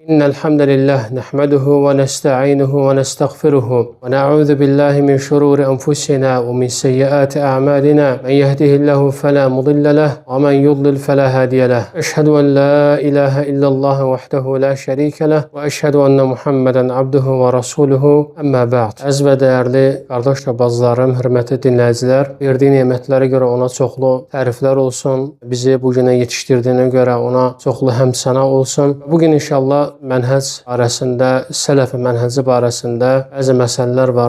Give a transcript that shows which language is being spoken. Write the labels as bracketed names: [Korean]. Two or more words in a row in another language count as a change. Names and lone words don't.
[Arabic] إن الحمد لله نحمده ونستعينه ونستغفره ونعوذ بالله من شرور أنفسنا ومن سيئات أعمالنا من يهده الله فلا مضل له ومن يضلل فلا هادي له أشهد أن لا إله إلا الله وحده لا şerike له وأشهد أن محمدا عبده ورسوله أما بعد. [Azerbaijani] Əziz və dəyərli qardaş və bacılarım, hörmətli dinləyicilər, verdiyi nemətlərə görə ona çoxlu təriflər olsun. Bizi bu günə yetişdirdiyinə görə ona çoxlu həmsəna olsun. Bugün inşallah mənhəc barəsində, sələfi mənhəci barəsində bəzi məsələlər var.